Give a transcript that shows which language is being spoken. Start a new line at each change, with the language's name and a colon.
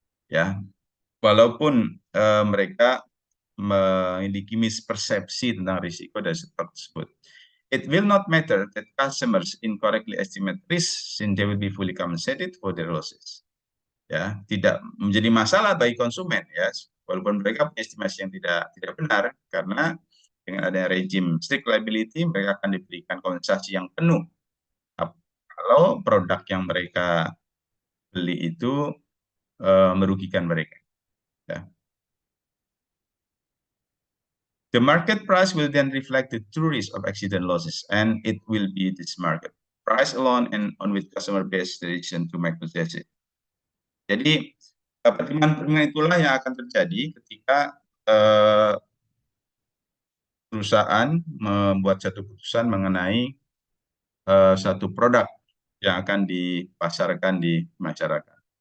Indonesian: Ya, walaupun mereka memiliki mispersepsi tentang risiko dari produk tersebut.
English: It will not matter that customers incorrectly estimate risk, since they will be fully compensated for their losses.
Indonesian: Ya, tidak menjadi masalah bagi konsumen ya, walaupun mereka punya estimasi yang tidak benar, karena dengan adanya rejim strict liability mereka akan diberikan kompensasi yang penuh kalau produk yang mereka beli itu merugikan mereka. Ya.
English: The market price will then reflect the true risk of accident losses, and it will be this market price alone and on which customer based decision to make purchase.
Indonesian: Jadi pertimbangan itulah yang akan terjadi ketika perusahaan membuat satu keputusan mengenai satu produk yang akan dipasarkan di masyarakat.